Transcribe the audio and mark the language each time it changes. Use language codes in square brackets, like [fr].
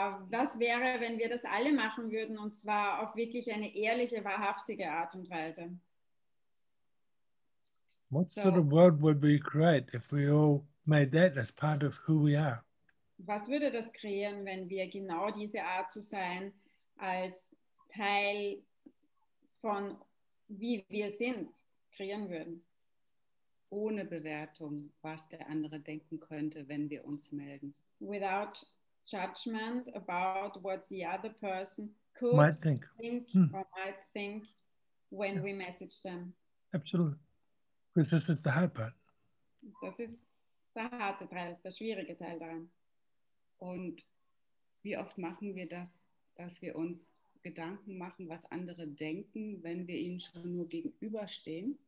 [de] Was wäre, wenn wir das alle machen würden und zwar auf wirklich eine ehrliche, wahrhaftige Art und Weise? [en] What sort of world would we create if we all made that as part of who we are? [de] Was würde das kreieren, wenn wir genau diese Art zu sein als Teil von wie wir sind kreieren würden? Ohne Bewertung, was der andere denken könnte, wenn wir uns melden. [en] Without judgment about what the other person could Might think. or might think when we message them. Absolutely. Because this is the hard part. [de] Das ist der harte Teil, der schwierige Teil daran. Und wie oft machen wir das, dass wir uns Gedanken machen, was andere denken, wenn wir ihnen schon nur gegenüberstehen?